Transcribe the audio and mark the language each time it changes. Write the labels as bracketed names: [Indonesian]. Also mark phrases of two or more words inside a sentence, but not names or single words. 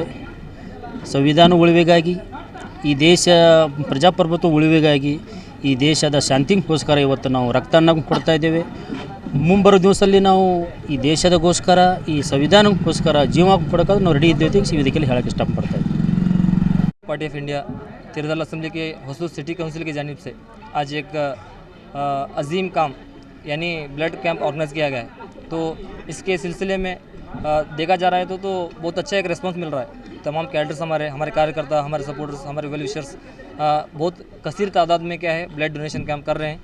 [Kannada] ಸಂವಿಧಾನ ಉಳಿವಿಗಾಗಿ, ಈ ದೇಶ ಪ್ರಜಾಪ್ರಭುತ್ವ ಉಳಿವಿಗಾಗಿ, ಈ ದೇಶದ ಶಾಂತಿಗೋಸ್ಕರ ಇವತ್ತು ನಾವು ರಕ್ತವನ್ನು ಕೊಡ್ತಾ ಇದ್ದೇವೆ. ಮುಂಬರೋ ದಿವಸದಲ್ಲಿ ನಾವು ಈ ದೇಶದಗೋಸ್ಕರ, ಈ ಸಂವಿಧಾನಕ್ಕೋಸ್ಕರ ಜೀವ ಕೊಡೋಕ್ಕಾದ್ರೆ ನಾವು ರೆಡಿ ಇದ್ದೇವೆ ಈ ವೇದಿಕೆಯಲ್ಲಿ ಹೇಳೋಕ್ಕೆ ಇಷ್ಟಪಡ್ತಾ ಇದ್ದೀವಿ. [Urdu] پارٹی آف انڈیا تردال اسمبلی کے ہوسور سٹی کاؤنسل کی جانب سے آج ایک عظیم کام یعنی [English] blood camp organise [Urdu] کیا گیا ہے. تو اس کے سلسلے میں دیکھا جا رہا ہے تو بہت اچھا ایک ریسپانس مل رہا ہے. تمام کیڈرز، ہمارے کارکرتا، ہمارے سپورٹرز، ہمارے [English] well wishers [Urdu] بہت کثیر تعداد میں کیا ہے [English] blood donation camp [Urdu] کر رہے ہیں.